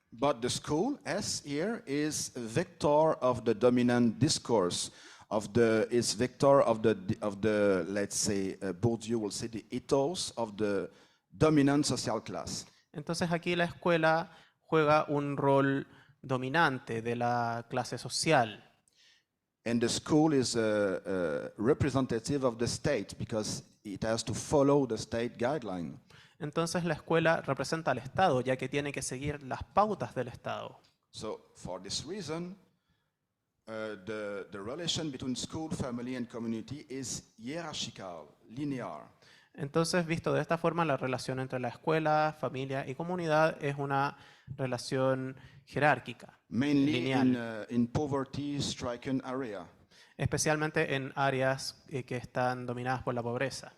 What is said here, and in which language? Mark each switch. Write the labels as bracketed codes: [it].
[en] But the school, as here, is a vector of the dominant discourse, is vector of the let's say, Bourdieu will say, the ethos of the dominant social class. [es] Entonces aquí la escuela juega un rol dominante de la clase social. [en] And the school is a representative of the state because it has to follow the state guideline. [es] Entonces la escuela representa al Estado, ya que tiene que seguir las pautas del Estado. [en] So for this reason, the relation between school, family and community is hierarchical, linear. [es] Entonces, visto de esta forma, la relación entre la escuela, familia y comunidad es una relación jerárquica, [en] Mainly [es] lineal, [en] in poverty-stricken area. [es] especialmente en áreas que están dominadas por la pobreza.